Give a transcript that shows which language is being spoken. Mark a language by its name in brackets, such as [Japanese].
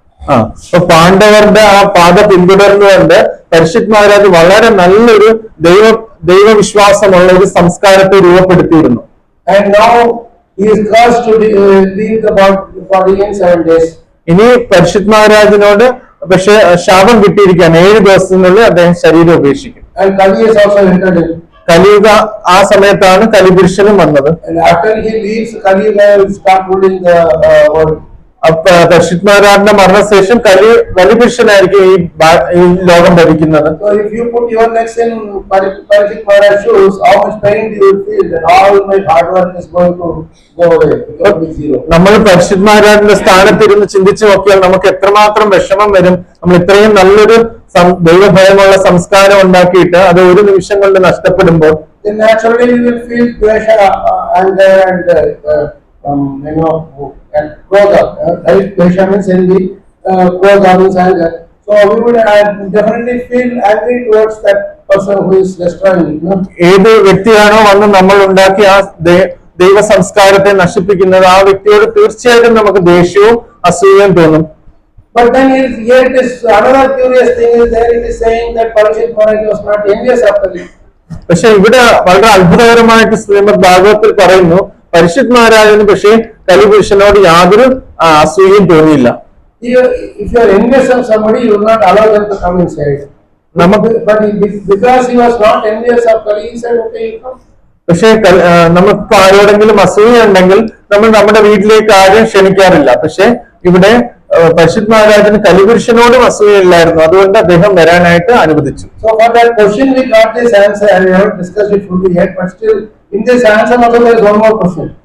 [Malayalam] അപ്പൊ പാണ്ഡവരുടെ ആ പാത പിന്തുടർന്നുകൊണ്ട് പരിഷിത് മഹാരാജ് വളരെ നല്ലൊരു ദൈവവിശ്വാസമുള്ള ഒരു സംസ്കാരത്തെ രൂപപ്പെടുത്തിയിരുന്നു. [English] And now he is cursed to leave the body in 7 days. [Malayalam] ഇനി പരിഷിത് മഹാരാജിനോട് പക്ഷെ ശാപം കിട്ടിയിരിക്കുകയാണ്. 7 ദിവസത്തിനുള്ളിൽ അദ്ദേഹം ശരീരം ഉപേക്ഷിക്കും. [English] And Kali has also entered in. [Malayalam] കലിയുഗ ആ സമയത്താണ് കലിപുരുഷനും വന്നത്. [English] And after he leaves, Kali will start ruling the world. [Malayalam] അപ്പൊ പരിശുദ്ധമാരാന്റെ മരണശേഷം കലിപുരുഷനായിരിക്കും ഈ ലോകം ഭരിക്കുന്നത്. [English] So if you put your legs in Parikshit Maharaj's shoes, how much pain do you feel that all my hard work is going to go away? It will be zero. [Malayalam] നമ്മൾ പരിശുദ്ധമാരാന്റെ സ്ഥാനത്തിരുന്ന് ചിന്തിച്ചു നോക്കിയാൽ നമുക്ക് എത്രമാത്രം വിഷമം വരും. നമ്മൾ ഇത്രയും നല്ലൊരു ദൈവഭയമുള്ള സംസ്കാരം ഉണ്ടാക്കിയിട്ട് അത് ഒരു നിമിഷം കൊണ്ട് നഷ്ടപ്പെടുമ്പോൾ [English] Then naturally you will feel pressure, anger, and and krodha. Right? Pressure means envy, krodha means anger. So we would definitely feel angry towards that person who is destroying it. No? [Malayalam] ഏത് വ്യക്തിയാണോ വന്ന് നമ്മൾ ഉണ്ടാക്കിയ ആ ദൈവ സംസ്കാരത്തെ നശിപ്പിക്കുന്നത് ആ വ്യക്തിയോട് തീർച്ചയായിട്ടും നമുക്ക് ദേഷ്യവും അസൂയയും തോന്നും. [English] But then here it is another curious thing is there. It is saying that Parikshit Maharaj was not envious of Kali. [Malayalam] പക്ഷെ ഇവിടെ വളരെ അത്ഭുതകരമായിട്ട് ശ്രീമദ് ഭാഗവത്തിൽ പറയുന്നു പരിശുദ്ധ മഹാരാജന് പക്ഷേ കലിപുരുഷനോട് യാതൊരു അസൂയയും തോന്നിയില്ല. [English] If you are envious of somebody, you will not allow them to come inside. But because he was not envious of Kali, he said, okay, you come. [Malayalam] പക്ഷെ നമുക്ക് ആരോടെങ്കിലും അസൂയ ഉണ്ടെങ്കിൽ നമ്മൾ നമ്മുടെ വീട്ടിലേക്ക് ആരും ക്ഷണിക്കാറില്ല. പക്ഷെ ഇവിടെ പരിശുദ്ധ മഹാരാജന് കലിപുരുഷനോടും അസൂയയില്ലായിരുന്നു, അതുകൊണ്ട് അദ്ദേഹം വരാനായിട്ട് അനുവദിച്ചു. [English] So for that question we got this answer, and we haven't discussed it fully yet, but still in this answer also there is one more question.